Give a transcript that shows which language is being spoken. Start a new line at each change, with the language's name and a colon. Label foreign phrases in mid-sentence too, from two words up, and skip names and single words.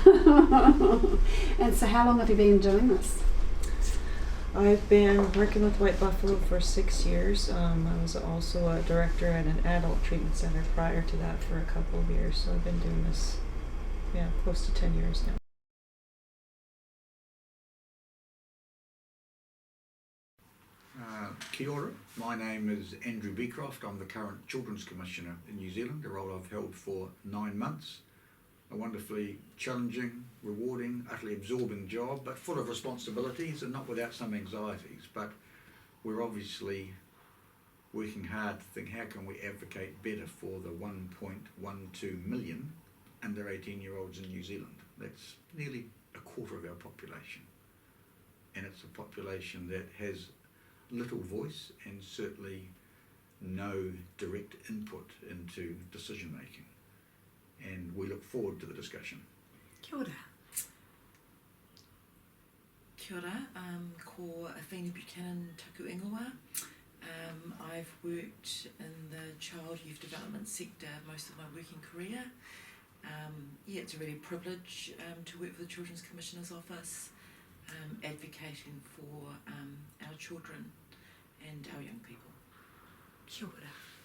English: And so how long have you been doing this? I've been working with White Buffalo for 6 years. I was also a director at an adult treatment center prior to that for a couple of years. So I've been doing this, close to 10 years now.
Māori: Kia ora.
English: My name is Andrew Beecroft. I'm the current Children's Commissioner in New Zealand, a role I've held for 9 months. A wonderfully challenging, rewarding, utterly absorbing job, but full of responsibilities and not without some anxieties. But we're obviously working hard to think, how can we advocate better for the 1.12 million under 18-year-olds in New Zealand? That's nearly a quarter of our population. And it's a population that has little voice and certainly no direct input into decision making. And we look forward to the discussion.
Māori: Kia ora. Kia ora, ko Awhina Buchanan taku ingoa.
English: I've worked in the child youth development sector most of my working career. It's a really privilege to work for the Children's Commissioner's Office, advocating for our children and our young people.
Māori: Kia ora.